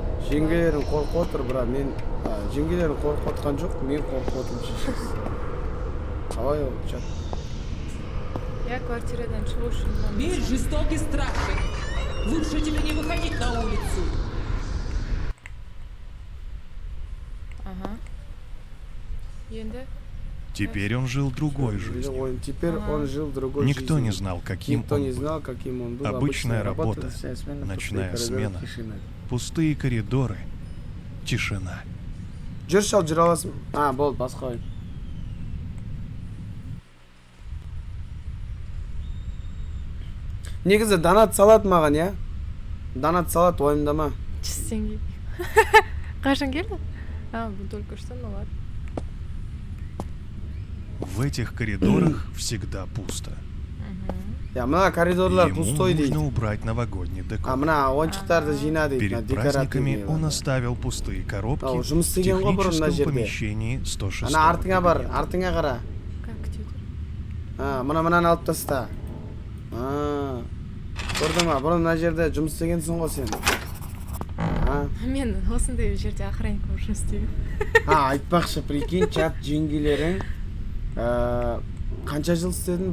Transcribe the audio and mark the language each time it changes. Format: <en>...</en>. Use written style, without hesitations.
<kk>Жеңгелерім қорқып отыр, бірақ мен... Жеңгелерім қорқып отқан жоқ, мен қорқып отырмын шешесіз. Қалай ол, чат?</kk> <ru>Я</ru> <kk>квартирадан шығу үшін...</kk> <ru>Мир жестокий страшный. Лучше тебе не выходить на улицу.</ru> <kk>Енді?</kk> <ru>Теперь он жил другой жизнью. Теперь он жил другой жизнью. Никто не знал, каким он был. Обычная работа, ночная смена, пустые коридоры, тишина.</ru> <kk>Жүр шал, жүр аласың. Болды, басқа ойын. Негізі донат салат маған, я? Донат салат ойымдама.</kk> <ru>Чистенький.</ru> <kk>Қашан келді? Бұл</kk> <ru>только что, ну ладно. В этих коридорах всегда пусто.</ru> <kk>Мына коридорлар</kk> <ru>пустой</ru> <kk>дейді.</kk> <ru>Ему нужно убрать новогодний декор.</ru> <kk>Мына ойыншықтарды жина дейді.</kk> <ru>Перед праздниками он оставил пустые коробки в техническом помещении 106.</ru> <kk>Ана артыңа бар, артыңа қара.</kk> <ru>Как</ru> <kk>күтеді? Мынаны алып таста. Көрдің ма, бұрын мына жерде жұмыс істегенсің ғой сен. Мен осындай жерде охранник болып жұмыс істеймін. Айтпақшы,</kk> <ru>прикинь,</ru> <kk>чат жеңгелерің қанша жыл істедің?</kk>